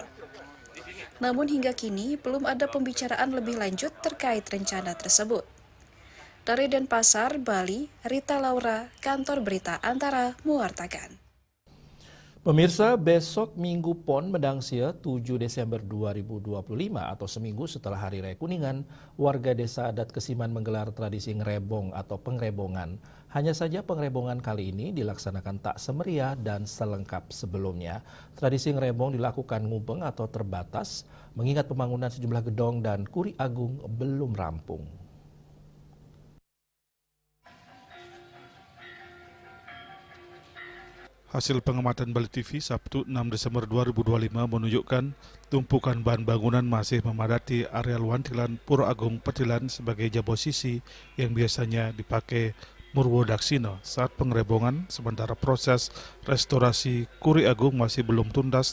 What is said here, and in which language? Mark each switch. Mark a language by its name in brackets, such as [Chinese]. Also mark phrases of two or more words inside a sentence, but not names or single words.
[Indonesian] Namun hingga kini belum ada pembicaraan lebih lanjut terkait rencana tersebut. Dari Denpasar, Bali, Rita Laura, Kantor Berita Antara mewartakan. Pemirsa, besok Minggu Pon Medangsia 7 Desember 2025 atau seminggu setelah Hari Raya Kuningan, warga desa adat Kesiman menggelar tradisi ngerebong atau pengrebongan. Hanya saja pengrebongan kali ini dilaksanakan tak semeriah dan selengkap sebelumnya. Tradisi ngerebong dilakukan ngubeng atau terbatas, mengingat pembangunan sejumlah gedong dan kuri agung belum rampung. Hasil pengamatan Bali TV Sabtu 6 Desember 2025 menunjukkan tumpukan bahan bangunan masih memadati areal Wantilan Pura Agung Petilan sebagai japosisi yang biasanya dipakai Murwodaksina saat pengrebongan, sementara proses restorasi Kuri Agung masih belum tuntas.